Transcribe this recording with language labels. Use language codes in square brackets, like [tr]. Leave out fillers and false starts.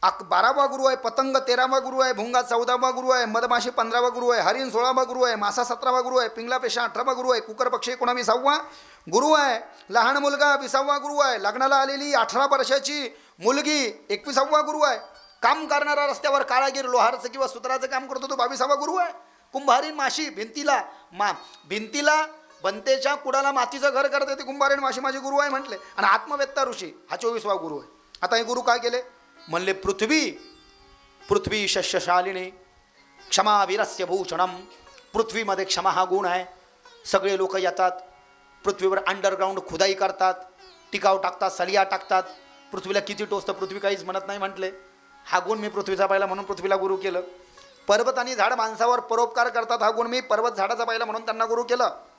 [mr] 12वा गुरु आहे, पतंग 13वा गुरु आहे, भुंगा 14वा गुरु आहे, मधमाशी 15वा गुरु आहे, हरिण 16वा गुरु आहे, मासा 17वा गुरु आहे, पिंगला पेशा 18वा गुरु आहे, कुकर पक्षी 19वा गुरु आहे, लहान मुलगा 20वा गुरु आहे, लग्नाला आलेली 18 वर्षाची मुलगी 21वा गुरु आहे, काम करणारा रस्त्यावर कारागीर लोहारचं किंवा सुताराचं काम करतो तो 22वा गुरु आहे, कुंभारीण माशी भिंतीला बनतेच्या कुडाला मातीचं घर करते ते कुंभारीण माशी माझे गुरु आहे म्हटले. आणि आत्मवेत्ता ऋषी हा 24वा गुरु आहे. आता हे गुरु काय केले म्हणले? [sa] पृथ्वी शस्यशालिनी क्षमा वीरस्य भूषणम. [mr] पृथ्वीमध्ये क्षमा हा गुण आहे. सगळे लोक येतात पृथ्वीवर अंडरग्राऊंड खुदाई करतात, टिकाव टाकतात, सलिया टाकतात. पृथ्वीला किती टोचतं पृथ्वी काहीच म्हणत नाही म्हटले. हा गुण मी पृथ्वीचा पाहिला म्हणून पृथ्वीला गुरु केलं. पर्वत आणि झाड माणसावर परोपकार करतात, हा गुण मी पर्वत झाडाचा पाहिला म्हणून त्यांना गुरु केलं.